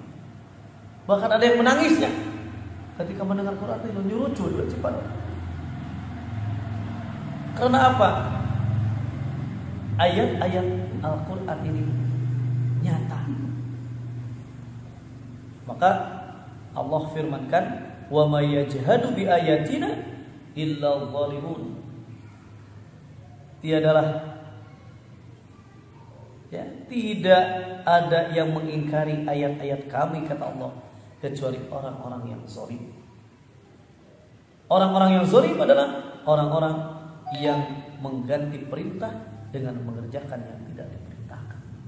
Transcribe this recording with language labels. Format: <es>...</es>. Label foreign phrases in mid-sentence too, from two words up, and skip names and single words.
<id>Bahkan ada yang menangisnya ketika mendengar Quran itu, nyurucu cepat. Karena apa? Ayat-ayat Al-Quran ini nyata. Maka Allah firmankan,</id> <ar>وما يجحد بآياتنا إلا الظالمون.</ar> <id>Tiadalah, ya, tidak ada yang mengingkari ayat-ayat kami, kata Allah, kecuali orang-orang yang zalim. Orang-orang yang zalim adalah orang-orang yang mengganti perintah dengan mengerjakan yang tidak diperintahkan.</id>